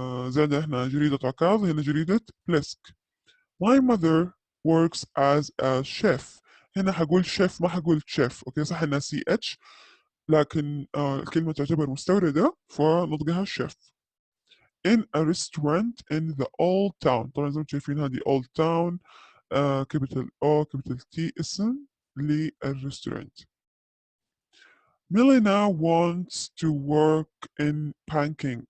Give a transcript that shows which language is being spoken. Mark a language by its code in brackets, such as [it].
[ar] زاد احنا جريدة عكاظ هنا جريدة بليسك. [en] My mother works as a chef. [ar] هنا حقول شيف ما حقول شيف. اوكي, صح انها سي اتش لكن الكلمة تعتبر مستوردة فنطقها شيف. [en] In a restaurant in the old town. [ar] طبعا زي ما شايفين هذه [en] old town capital O capital T [ar] اسم للريستورانت. [en] Milena wants to work in banking.